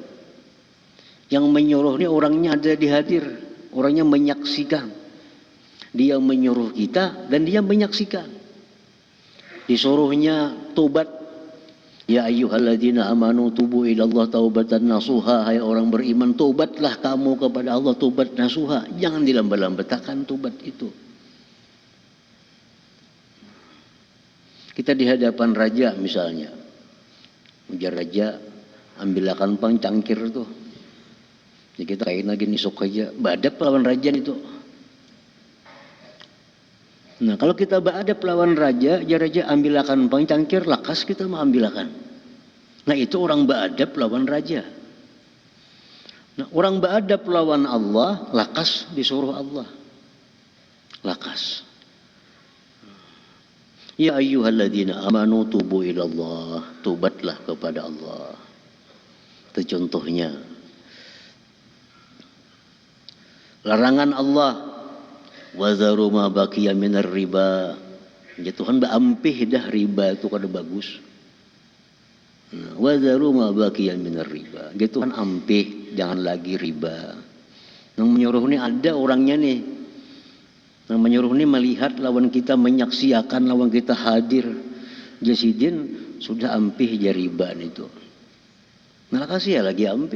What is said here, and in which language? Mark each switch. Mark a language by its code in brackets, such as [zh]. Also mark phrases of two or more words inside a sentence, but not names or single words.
[bjn] Yang menyuruh ini orangnya ada di hadir, orangnya menyaksikan. Dia menyuruh kita dan dia menyaksikan. Disuruhnya tobat. [ar] يا أيها الذين آمنوا توبوا إلى الله توبة نصوحا. [bjn] Hai orang beriman, tobatlah kamu kepada Allah, tobat nasuha. Jangan dilambat-lambatkan tobat itu. Kita di hadapan raja misalnya, ujar raja, ambilkan pang cangkir tuh. Jadi kita kain lagi nisuk aja, badap lawan raja itu. Nah kalau kita badap lawan raja, ya raja ambilkan pang cangkir, lakas kita mau ambilkan. Nah itu orang badap lawan raja. Nah orang badap lawan Allah, lakas disuruh Allah, lakas. [ar] يا أيها الذين آمنوا توبوا إلى الله, [bjn] tobatlah kepada Allah. Itu contohnya. Larangan Allah, [ar] وذروا ما بقي من الربا. [bjn] Ya Tuhan baampih dah riba itu kada bagus. Nah, [ar] وذروا ما بقي من الربا. [bjn] Ya Tuhan ampih, jangan lagi riba. Yang menyuruh ini ada orangnya nih. Yang menyuruh ini melihat lawan kita, menyaksikan lawan kita hadir. Jasidin sudah ampih jariban itu. Nah kasih ya lagi ampih.